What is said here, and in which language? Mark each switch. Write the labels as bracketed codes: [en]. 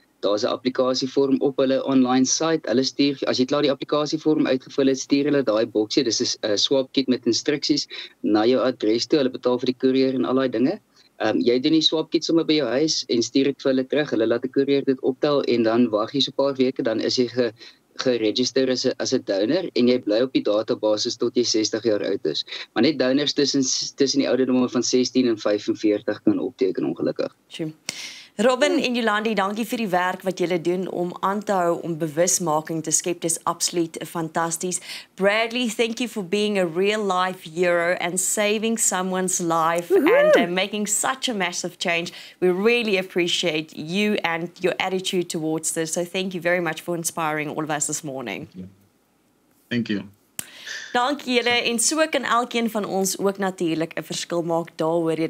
[af] Daar's 'n applikasievorm op hulle online site. Hulle stuur, as jy klaar die applikasievorm uitgevul het, stuur hulle daai boksie, dis 'n swab kit met instruksies na jou adres toe. Hulle betaal vir die koerier en al daai dinge. Jy doen die swab kit sommer by jou huis en stuur dit vir hulle terug. Hulle laat die koerier dit optel en dan wag jy so 'n paar weke, dan is jy geregistreer as 'n donor en jy bly op die databasis tot jy 60 jaar oud is. Maar net donors tussen die ouderdomme van 16 en 45 kan opteken, ongelukkig. Sjoe. Robin en Yolandi, dankie vir die werk wat julle doen om aan te hou om bewusmaking te skep. Dis absoluut fantasties. [en] Bradley, thank you for being a real life hero and saving someone's life and making such a massive change. We really appreciate you and your attitude towards this. So thank you very much for inspiring all of us this morning. Thank you. [af] Dankie julle en so kan elkeen van ons ook natuurlik 'n verskil maak daaroor.